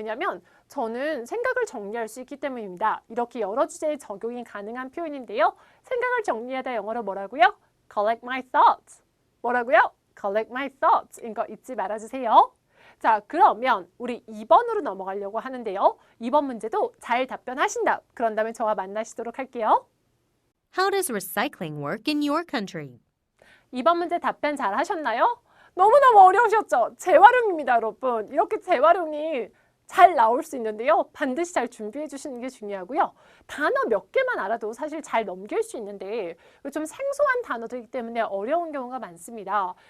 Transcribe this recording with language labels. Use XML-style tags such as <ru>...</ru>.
<ko>왜냐하면 저는 생각을 정리할 수 있기 때문입니다. 이렇게 여러 주제에 적용이 가능한 표현인데요. 생각을 정리하다 영어로 뭐라고요?</ko> <en>collect my thoughts.</en> <ko>뭐라고요?</ko> <en>collect my thoughts.</en> <ko>인 거 잊지 말아주세요. 자, 그러면 우리 2번으로 넘어가려고 하는데요. 2번 문제도 잘 답변하신다. 그런 다음에 저와 만나시도록 할게요.</ko> <en>How does recycling work in your country?</en> <ko>2번 문제 답변 잘 하셨나요? 너무너무 어려우셨죠? 재활용입니다, 여러분. 이렇게 재활용이 잘 나올 수 있는데요. 반드시 잘 준비해 주시는 게 중요하고요. 단어 몇 개만 알아도 사실 잘 넘길 수 있는데 좀 생소한 단어들이기 때문에 어려운 경우가 많습니다.</ko>